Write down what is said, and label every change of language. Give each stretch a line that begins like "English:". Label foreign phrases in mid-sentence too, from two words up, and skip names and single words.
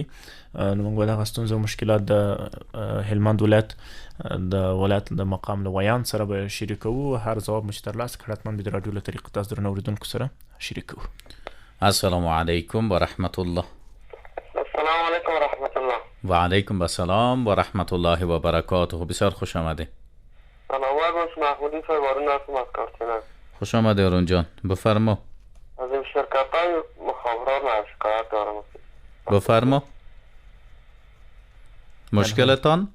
Pashto: نو موږ دغه ستونزې او مشکلات د هلمند ولایت د ولایت د مقام له ویان سره به شریکوو. هر ځواب مو چې ترلاسه کړ حتما به د راډیو له طریقې تاسو درنو اوریدونکو سره شریکوو.
Arabic: السلام علیکم و رحمت الله. السلام علیکم و رحمت الله. و علیکم السلام و رحمت الله و برکاته.
Persian: بسیار خوش آمده. سلامات باش. محمودی صاحب وارون هستم از کارتنه. خوش آمده ارون جان. بفرما. از این شرکت های مخابرات ما شکایت دارم. بفرما. مشکلتان؟